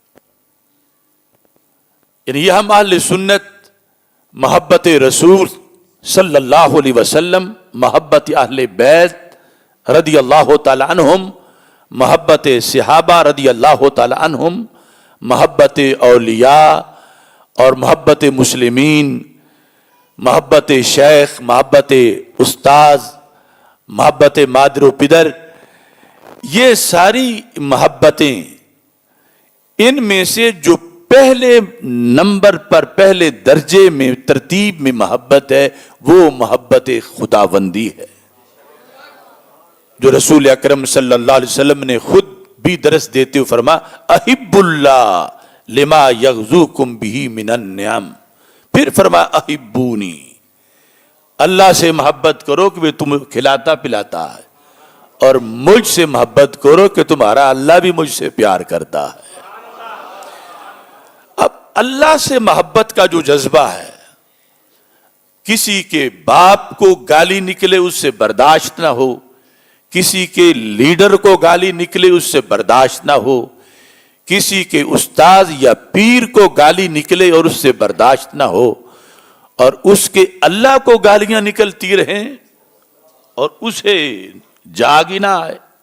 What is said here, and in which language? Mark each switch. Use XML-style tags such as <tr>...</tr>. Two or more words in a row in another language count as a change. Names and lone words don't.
<ur>یعنی یہ ہم اہل سنت محبت رسول</ur> <ar>صلی اللہ علیہ وسلم،</ar> <ur>محبت اہل بیت</ur> <ar>رضی اللہ تعالی عنہم،</ar> <ur>محبت صحابہ</ur> <ar>رضی اللہ تعالی عنہم،</ar> <ur>محبت اولیاء اور محبت مسلمین، محبت شیخ، محبت استاذ، محبت مادر و پدر، یہ ساری محبتیں، ان میں سے جو پہلے نمبر پر، پہلے درجے میں، ترتیب میں محبت ہے، وہ محبت خداوندی ہے، جو رسول اکرم</ur> <ar>صلی اللہ علیہ وسلم</ar> <ur>نے خود بھی درس دیتے ہوئے فرما</ur> <ar>احب اللہ لما یغزوکم بہ من النعم،</ar> <ur>پھر فرما احبونی، اللہ سے محبت کرو کہ وہ تمہیں کھلاتا پلاتا ہے، اور مجھ سے محبت کرو کہ تمہارا اللہ بھی مجھ سے پیار کرتا ہے۔ اب اللہ سے محبت کا جو جذبہ ہے، کسی کے باپ کو گالی نکلے اس سے برداشت نہ ہو، کسی کے لیڈر کو گالی نکلے اس سے برداشت نہ ہو، کسی کے استاذ یا پیر کو گالی نکلے اور اس سے برداشت نہ ہو، اور اس کے اللہ کو گالیاں نکلتی رہیں اور اسے جاگ ہی نہ آئے۔</ur>